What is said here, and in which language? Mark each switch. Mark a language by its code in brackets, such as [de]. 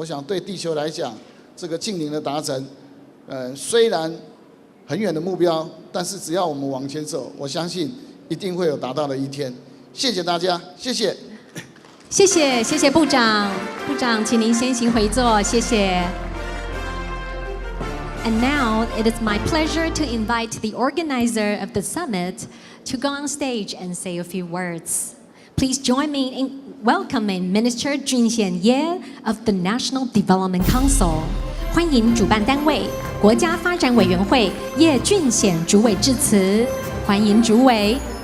[zh] 我想对地球来讲，这个近邻的达成虽然很远的目标，但是只要我们往前走，我相信一定会有达到的一天。谢谢大家，谢谢。谢谢，谢谢部长。部长，请您先行回座，谢谢。 [en] And now it is my pleasure to invite the organizer of the summit to go on stage and say a few words. Please join me in welcoming Minister Jun Xian-ye of the National Development Council. [zh] 欢迎主办单位国家发展委员会叶俊显主委致辞，欢迎主委。